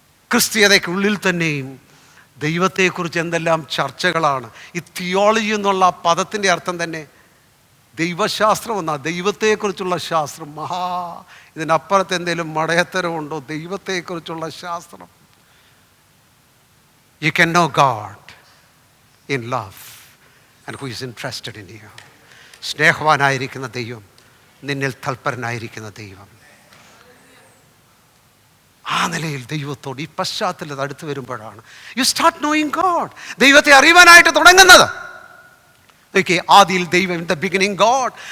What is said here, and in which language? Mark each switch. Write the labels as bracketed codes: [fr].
[ml] ക്രിസ്തീയതയ്ക്കുള്ളിൽ തന്നെയും ദൈവത്തെക്കുറിച്ച് എന്തെല്ലാം ചർച്ചകളാണ്. ഈ തിയോളജി എന്നുള്ള പദത്തിൻ്റെ അർത്ഥം തന്നെ ദൈവശാസ്ത്രം എന്നാണ്. ദൈവത്തെക്കുറിച്ചുള്ള ശാസ്ത്രം. ഇതിനപ്പുറത്ത് എന്തെങ്കിലും മടയത്തരമുണ്ടോ? ദൈവത്തെക്കുറിച്ചുള്ള ശാസ്ത്രം. [en] You can know God in love and who is interested in you. [ml] സ്നേഹവാനായിരിക്കുന്ന ദൈവം, നിന്നിൽ തൽപരനായിരിക്കുന്ന ദൈവം. ആ നിലയിൽ ദൈവത്തോട് ഈ പശ്ചാത്തലത്തിൽ അടുത്ത് വരുമ്പോഴാണ് [en] You start knowing God. [ml] ദൈവത്തെ അറിയുവാനായിട്ട് തുടങ്ങുന്നത്. ആദിയിൽ ദൈവം, [en] In the beginning God.